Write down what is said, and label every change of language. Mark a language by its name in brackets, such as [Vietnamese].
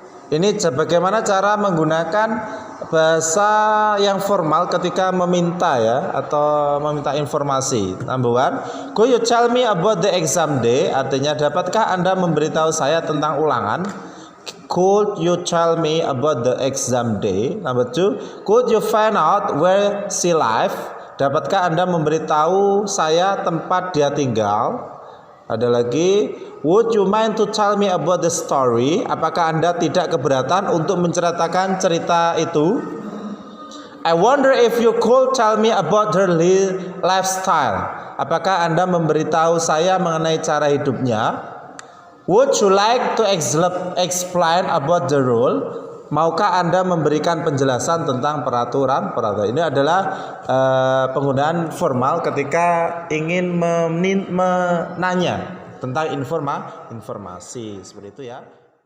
[Indonesian] Ini bagaimana cara menggunakan bahasa yang formal ketika meminta ya atau meminta informasi. [English] Number 1, could you tell me about the exam day? [Indonesian] Artinya, dapatkah Anda memberitahu saya tentang ulangan? [English] Could you tell me about the exam day? Number 2, could you find out where she live? [Indonesian] Dapatkah Anda memberitahu saya tempat dia tinggal? Ada lagi, [English] would you mind to tell me about the story? [Indonesian] Apakah Anda tidak keberatan untuk menceritakan cerita itu? [English] I wonder if you could tell me about her lifestyle. [Indonesian] Apakah Anda memberitahu saya mengenai cara hidupnya? [English] Would you like to explain about the rule? [Indonesian] Maukah Anda memberikan penjelasan tentang peraturan? Ini adalah penggunaan formal ketika ingin menanya tentang informasi seperti itu ya.